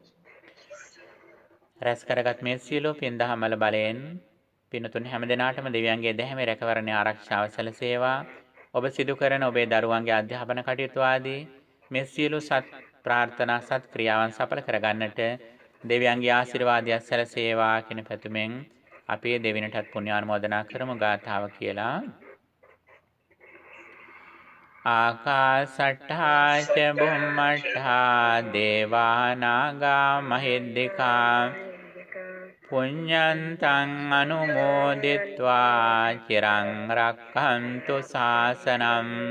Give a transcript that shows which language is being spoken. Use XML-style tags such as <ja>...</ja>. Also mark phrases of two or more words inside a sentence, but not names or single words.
<si>රැස් කරගත් මේ සියලු පින් දහමල බලයෙන් පින්තුන් හැමදෙනාටම දෙවියන්ගේ දැහැමි රැකවරණය ආරක්ෂාව සැලසේවා. ඔබ සිදු කරන ඔබේ දරුවන්ගේ අධ්‍යාපන කටයුතු ආදී මේ සියලු සත් ප්‍රාර්ථනා සත් ක්‍රියාවන් සඵල කරගන්නට දෙවියන්ගේ ආශිර්වාදය සැලසේවා කියන පැතුමෙන් අපි දෙවියන්ටත් පුණ්‍ය ආනුමෝදනා කරමු. ගාථාව කියලා.</si> <pi>ආකාසට්ඨා ච බුම්මට්ඨා දේවා නාග මහිද්దికා පුඤ්ඤන්තං අනුමෝදිත්වා චිරං රක්ඛන්තු ශාසනං.</pi>